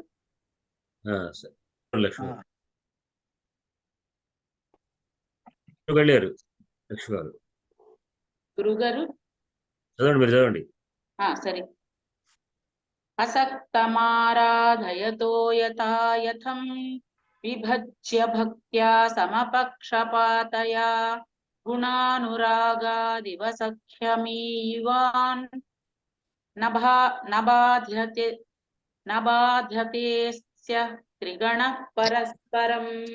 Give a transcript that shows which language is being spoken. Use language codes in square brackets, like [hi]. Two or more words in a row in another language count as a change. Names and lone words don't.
[te] లక్ష్మి వెళ్ళారు. లక్ష్మి గారు గురువు గారు చదవండి, మీరు చదవండి. సరే. [sa] असक्तमाराधयतो यथा यथं विभज्य भक्त्या समपक्षपातया गुणानुरागादिवसख्यमीवान् न बाध्यतेस्य त्रिगणः परस्परम्